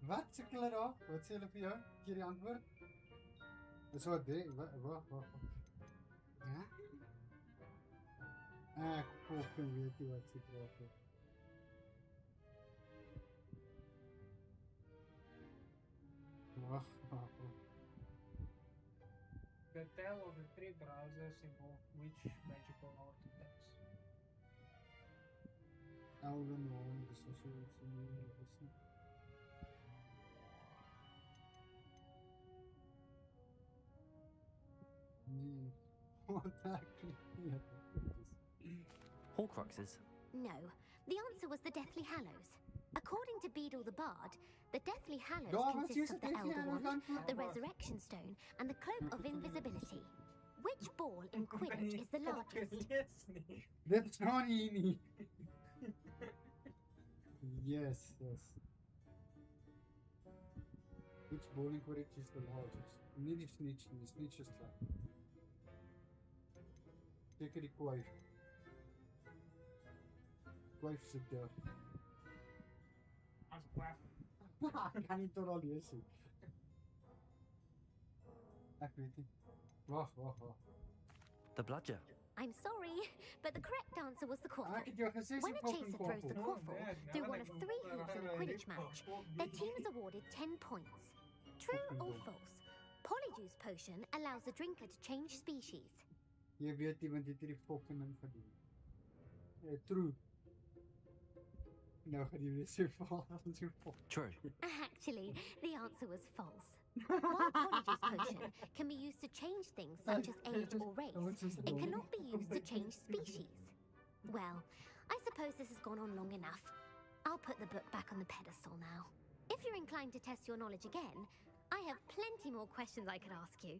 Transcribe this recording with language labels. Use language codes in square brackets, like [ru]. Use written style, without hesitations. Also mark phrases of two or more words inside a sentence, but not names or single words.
[af] sukkel hulle daar? Wat sê hulle vir jou? Gee die antwoord. Dis wat wag. Ja? Ek fucking weet nie wat sy praat nie. Wag. [en] The tale of the three brothers involved which magical artifacts? Elven Wand, [af] dis so iets nie. Nee. Wat actually? Horcruxes? [en] No, the answer was the Deathly Hallows. According to Beadle the Bard, the Deathly Hallows consists of the Elder Wand, the Resurrection Stone, and the Cloak of Invisibility. Which ball in Quidditch is the largest? That's not easy. Yes. Which ball in Quidditch is the largest? [af] Nie die snitch nie, snitch is klein. Seker die kwyf. Kwyf se deur. As kwyf. Ek kan nie tot al lees nie. Ek weet nie. Wag. [en] The bludger. I'm sorry, but the correct answer was the quaffle. [af] Ek het jou gesê [en] When [af] sy [en] a chaser fucking throws the quaffle. quaffle through one of 3 hoops in a Quidditch match, their team is awarded 10 points. True or false? Polyjuice potion allows the drinker to change species. [af] Jy weet nie want jy het hierdie fucking ding gedoen. Ja, true. Nou gaan jy weer sê vals. [en] True. Actually, the answer was false. While Polyjuice potion can be used to change things such as age or race, it cannot be used to change species. Well, I suppose this has gone on long enough. I'll put the book back on the pedestal now. If you're inclined to test your knowledge again, I have plenty more questions I could ask you.